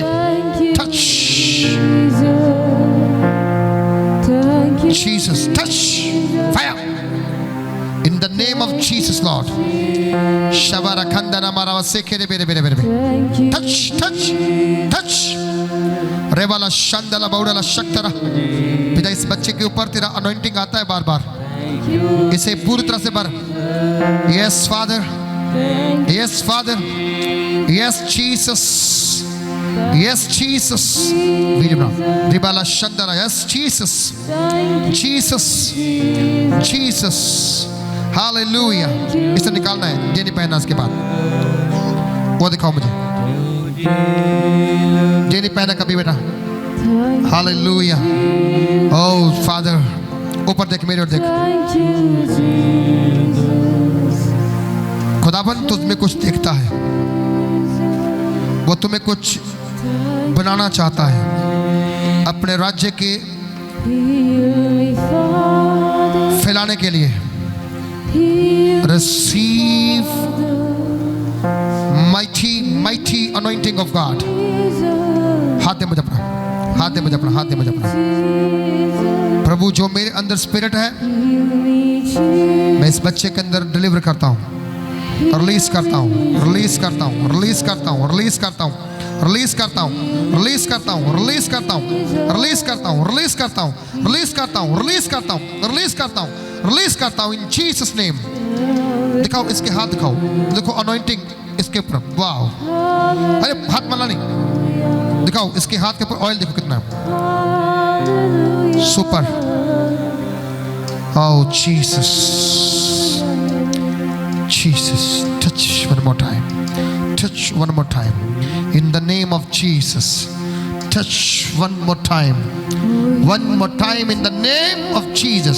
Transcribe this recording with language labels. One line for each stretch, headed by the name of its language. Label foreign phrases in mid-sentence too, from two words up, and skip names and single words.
English: Touch, Jesus, touch, fire in the name of Jesus, Lord. Touch, touch, touch. रेवाला शांदला बाउडला शक्तरा.
Hindi: पिता इस बच्चे के ऊपर तेरा अनॉइंटिंग आता है बार बार, इसे पूरी तरह से भर.
English: Yes Father, yes Father, yes Jesus, yes Jesus. रेवाला शांदला. Yes Jesus, Jesus, Jesus. Hallelujah.
Hindi: इसे निकालना है, जेनी पहनना इसके बाद. वो दिखाओ मुझे, जेनी पहना कभी बेटा.
English: Hallelujah. Oh Father,
Hindi: ऊपर देख, मेरे और देख. खुदावन तुझ में कुछ देखता है, वो तुम्हें कुछ बनाना चाहता है अपने राज्य के फैलाने के लिए.
English: Receive mighty anointing of God.
Hindi: हाथ दे मुझे अपना, हाथ दे मुझे अपना, हाथ दे मुझे अपना. प्रभु जो मेरे अंदर स्पिरिट है, मैं इस बच्चे के अंदर डिलीवर करता हूँ, रिलीज करता हूँ, रिलीज करता हूँ, रिलीज करता हूँ, रिलीज करता हूँ, रिलीज करता हूँ, रिलीज करता हूँ, रिलीज करता हूँ, रिलीज करता हूँ, रिलीज करता हूँ, रिलीज करता हूँ, रिलीज करता हूँ, रिलीज करता हूँ, रिलीज करता हूँ
English: in Jesus name.
Hindi: दिखाओ इसके हाथ, दिखाओ, देखो अनॉइंटिंग इसके ऊपर. वाह, अरे हाथ मना नहीं, दिखाओ इसके हाथ के ऊपर ऑयल, देखो कितना सुपर.
English: Oh Jesus, Jesus, touch one more time, touch one more time in the name of Jesus. Touch one more time, one more time in the name of Jesus.